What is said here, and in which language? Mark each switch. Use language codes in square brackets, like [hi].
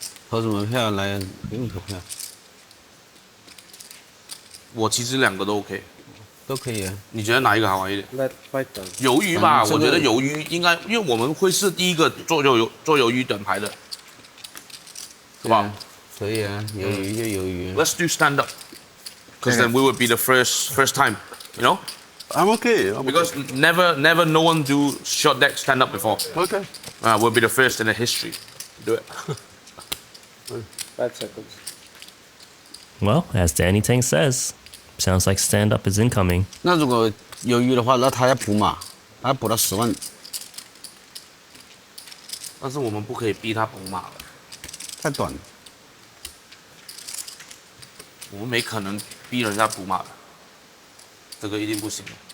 [zh] 投什么票来？不用投票，我其实两个都 OK，都可以啊。你觉得哪一个好玩一点？ [en] Let fight them. [zh] 鱿鱼吧，这个我觉得鱿鱼应该，因为我们会是第一个做鱿鱼短牌的，好不好？可以啊，鱿鱼就鱿鱼。 [en] Let's do stand up, because then we would be the first time, you know? I'm okay. Because never no one do short deck stand up before. Okay. We'll be the first in the history to do it. 5 seconds. Well, as Danny Tang says, sounds like stand up is incoming. [zh] 那如果鱿鱼的话，那他要补马，他要补到10万，但是我们不可以逼他补马了，太短了。我们没可能逼人家补马的，这个一定不行的。